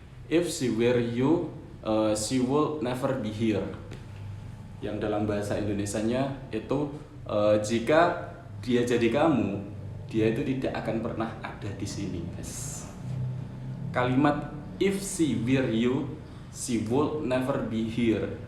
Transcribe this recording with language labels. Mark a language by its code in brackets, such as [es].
[en] If she were you, she would never be here. [id] Yang dalam bahasa Indonesianya itu jika dia jadi kamu, dia itu tidak akan pernah ada di sini, guys. Kalimat [en] if she were you, she would never be here.